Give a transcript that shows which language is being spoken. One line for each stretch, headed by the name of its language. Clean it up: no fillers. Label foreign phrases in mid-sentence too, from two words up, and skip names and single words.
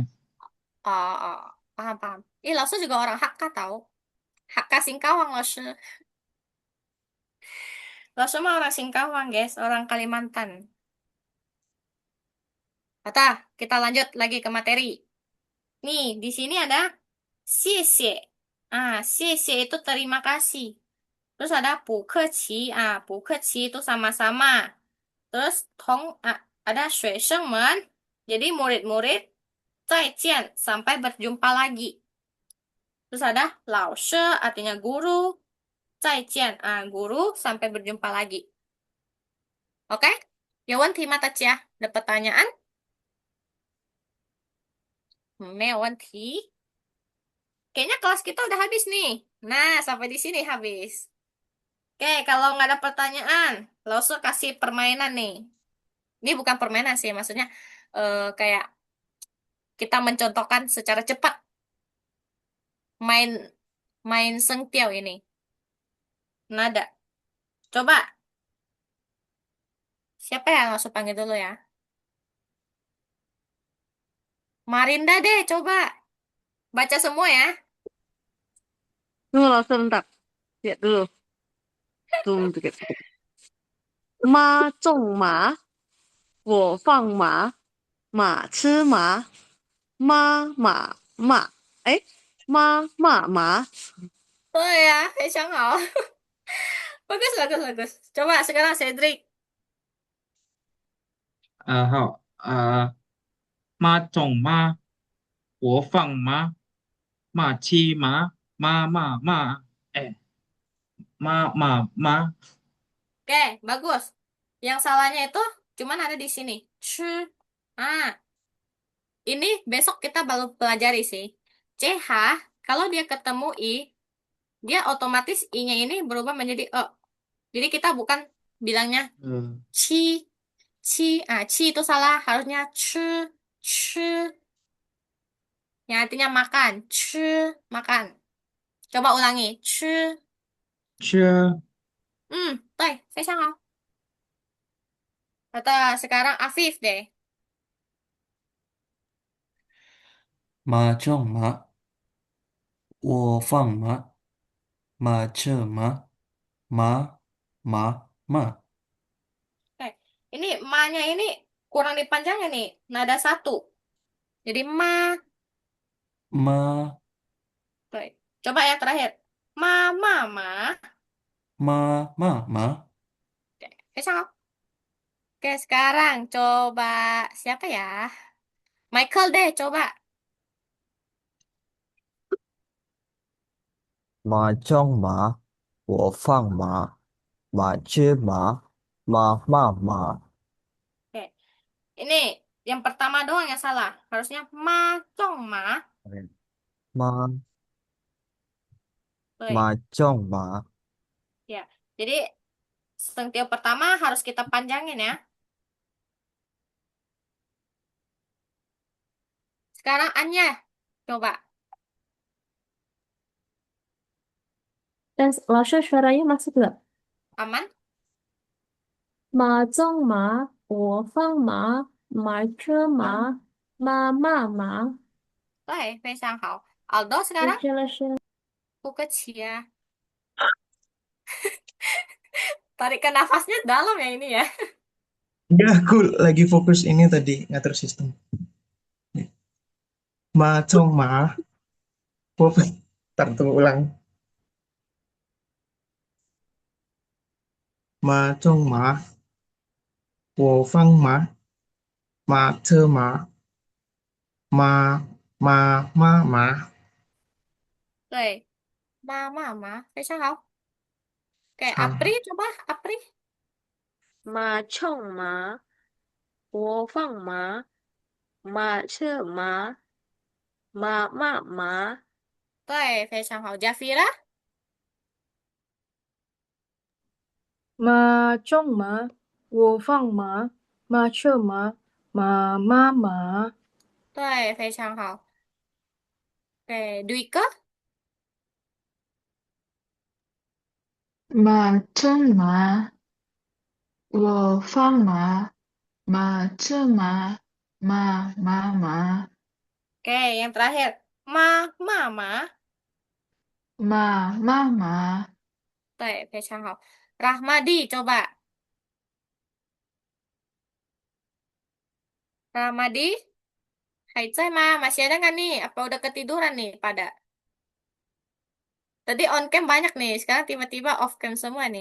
Indonesian: Oh, paham paham. Ih, Lause juga orang Hakka tahu. Hakka Singkawang Lause. Lause mah orang Singkawang guys, orang Kalimantan. Kata, kita lanjut lagi ke materi. Nih, di sini ada 谢谢. Ah, 谢谢 itu terima kasih. Terus ada 不客气. Ah, 不客气 itu sama-sama. Terus ada 学生们. Jadi murid-murid.
Chinese: 再见,
Indonesian: sampai berjumpa lagi. Terus ada 老师 artinya guru.
Chinese: 再见,
Indonesian: guru sampai berjumpa lagi. Oke? Yawan mata ya. Ada pertanyaan?
Chinese: 没有问题.
Indonesian: Kayaknya kelas kita udah habis nih. Nah, sampai di sini habis. Oke, kalau nggak ada pertanyaan, Lausu kasih permainan nih. Ini bukan permainan sih, maksudnya kayak kita mencontohkan secara cepat main main sengtiau ini. Nada. Coba, siapa ya Lausu panggil dulu ya? Marinda deh, coba. Baca semua ya. Tunggu langsung bentar. Lihat dulu. Tunggu dikit.
Chinese: Ma zhong ma, wo fang ma, ma chi ma, ma ma ma. Ma.
Indonesian: Oh ya,
Chinese: Fei好.
Indonesian: Bagus, bagus, bagus. Coba sekarang Cedric.
Chinese: 好，妈种妈，我放妈，妈七妈，妈，哎，妈，
Indonesian: Oke, bagus. Yang salahnya itu cuman ada di sini. Ah, ini besok kita baru pelajari sih. CH, kalau dia ketemu I, dia otomatis I-nya ini berubah menjadi E. Jadi kita bukan bilangnya ci, ci itu salah. Harusnya ci, yang artinya makan. Makan. Coba ulangi.
Chinese: 吃，对，非常好.
Indonesian: Kata sekarang Afif deh.
Chinese: 马正马，我放马，马车马，马。
Indonesian: Oke. Ini ma-nya ini kurang dipanjangin nih. Nada satu. Jadi ma.
Chinese: Ma,
Indonesian: Oke. Coba ya terakhir.
Chinese: Ma. ma.
Indonesian: Oke. Bisa nggak? Oke, sekarang coba siapa ya? Michael deh, coba.
Chinese: 马中马，我放马，马吃马，马骂马。
Indonesian: Oke, ini yang pertama doang yang salah. Harusnya
Chinese: ma cong ma.
Indonesian: Ma, Tuh,
Chinese: ma chong ma.
Indonesian: ya. Jadi sentiau pertama harus kita panjangin ya. Sekarang Anya, coba. Dan Lasha suaranya masuk nggak? Aman?
Chinese: 马中马，我放马，马车马，马骂马。
Indonesian: Baik,
Chinese: 非常好.
Indonesian: Aldo
Chinese: 谢
Indonesian: sekarang?
Chinese: 谢老师。
Indonesian: Kecil. Tarikan nafasnya dalam ya ini ya. Enggak, aku lagi fokus ini tadi ngatur sistem.
Chinese: Ma chong ma.
Indonesian: Oh, ntar tunggu ulang.
Chinese: Ma chong ma. Wo fang ma. Ma che ma. Ma ma.
Indonesian: Oke, ma.
Chinese: 非常好.
Indonesian: Oke, Apri Salah. coba, Apri.
Chinese: 马冲马，我放马，马车马，马骂马。
Indonesian: Oke,
Chinese: 非常好.
Indonesian: Jafira?
Chinese: 马中马，我放马，马车马，马妈马。对，非常好.
Indonesian: Oke, Dwika?
Chinese: Ma chong ma, wo fang ma, ma che ma.
Indonesian: Oke, yang terakhir.
Chinese: Mama. Ma. 对，非常好.
Indonesian: Rahmadi, coba. Rahmadi? Hai Ma, masih ada nggak nih? Apa udah ketiduran nih pada? Tadi
English: on cam
Indonesian: banyak nih, sekarang tiba-tiba
English: off cam
Indonesian: semua nih.